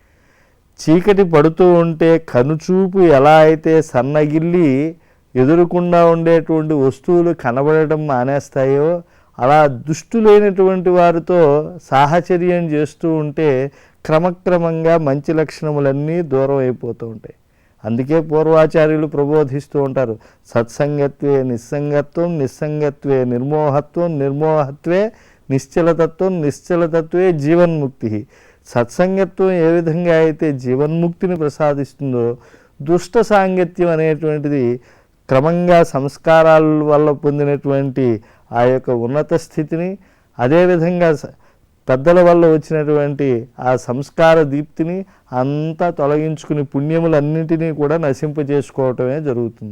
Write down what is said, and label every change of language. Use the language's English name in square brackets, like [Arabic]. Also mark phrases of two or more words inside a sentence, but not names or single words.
[Telugu] చీకటి పడుతూ ఉంటే కనుచూపు ఎలా అయితే సన్నగిల్లి ఎదురుకుండా ఉండేటువంటి వస్తువులు కనబడటం మానేస్తాయో అలా దుష్టులైనటువంటి వారితో సాహచర్యం చేస్తూ ఉంటే క్రమక్రమంగా మంచి లక్షణములన్నీ దూరం అయిపోతూ ఉంటాయి. అందుకే పూర్వాచార్యులు ప్రబోధిస్తూ ఉంటారు, [Sanskrit] సత్సంగత్వే నిస్సంగత్వం, నిస్సంగత్వే నిర్మోహత్వం, నిర్మోహత్వే నిశ్చలతత్వం, నిశ్చలతత్వే జీవన్ముక్తి. [Telugu] సత్సంగత్వం ఏ విధంగా అయితే జీవన్ముక్తిని ప్రసాదిస్తుందో దుష్ట సాంగత్యం అనేటువంటిది క్రమంగా సంస్కారాల వల్ల పొందినటువంటి ఆ యొక్క ఉన్నత స్థితిని, అదేవిధంగా పెద్దల వల్ల వచ్చినటువంటి ఆ సంస్కార దీప్తిని అంతా తొలగించుకుని పుణ్యములన్నింటినీ కూడా నశింపజేసుకోవటమే జరుగుతుంది.